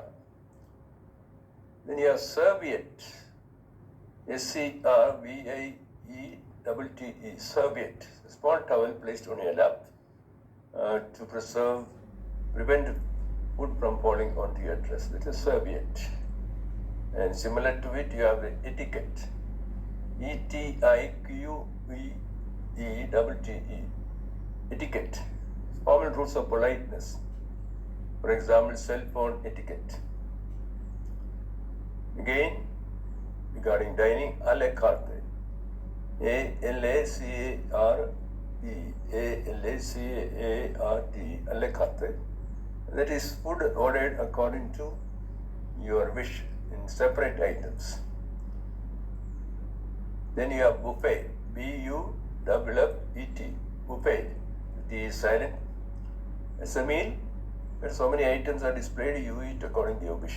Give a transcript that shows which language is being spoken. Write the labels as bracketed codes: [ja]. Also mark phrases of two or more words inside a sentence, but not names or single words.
[en] Then you have serviette, S-C-R-V-I-E-T-T-E, serviette, a small towel placed on your lap to prevent food from falling onto your dress. That is serviette. And similar to it, you have the etiquette, E-T-I-Q-U-E-T-T-E, etiquette. Formal rules of politeness. For example, cell phone etiquette. Again, regarding dining, a la carte. A-L-A-C-A-R-E, A-L-A-C-A-R-T, a la carte. That is food ordered according to your wish in separate items. Then you have buffet, B-U-F-F-E-T, buffet. T is silent. It's a meal where so many items are displayed, you eat according to your wish.